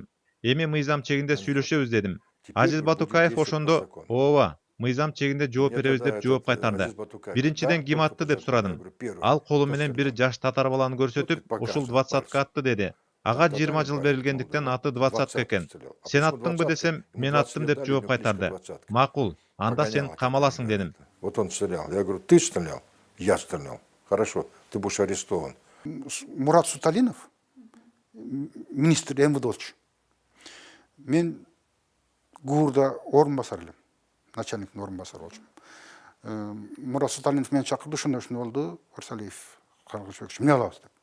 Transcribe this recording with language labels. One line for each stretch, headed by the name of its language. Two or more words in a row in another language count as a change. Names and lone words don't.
Kyrgyz: Эми мыйзам чегинде сүйлөшөбүз дедим. Азиз Батукаев ошондо, ооба, мыйзам чегинде жооп беребиз деп жооп кайтарды. Биринчиден ким атты деп сурадым. Ал колу менен бир жаш татар баланы көрсөтүп, ушул 20-ка атты деди. Ага 20 жыл берилгендиктен аты 20-ка экен. Сен аттыңбы десем, мен аттым деп жооп кайтарды. Макул, анда сен камаласың дедим.
Russian: Вот он стрелял. Я говорю, ты стрелял? Я стрелял. Хорошо, ты будешь арестован.
Kyrgyz: Мурат Суталинов, министр МВД. Мен ГУРда орун басар элем. Начальниктин орун басары болчумун. Мурат Суталинов мени чакырды, ошондо болду, Арсалиев Каргышбекович, эмне кылабыз деп.